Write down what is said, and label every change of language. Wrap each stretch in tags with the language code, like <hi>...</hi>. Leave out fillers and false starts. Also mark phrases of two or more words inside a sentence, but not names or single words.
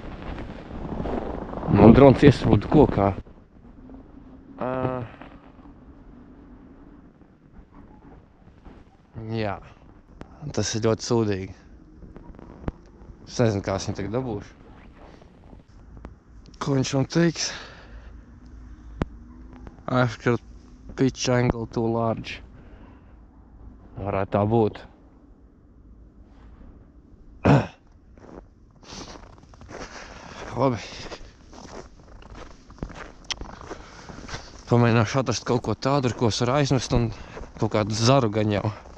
<lv>Un drons iesprūda kokā. Jā, tas ir ļoti sūdīgi. Es nezinu, kā es viņu tagad dabūšu. Ko viņš man teiks?</lv> <en>I've got pitch angle too large.</en> <lv>Varētu tā būt. Labi. Pamēģināšu atrast kaut ko tādu, ar ko es varu aizmest un kaut kādu zaru gan jau.</lv>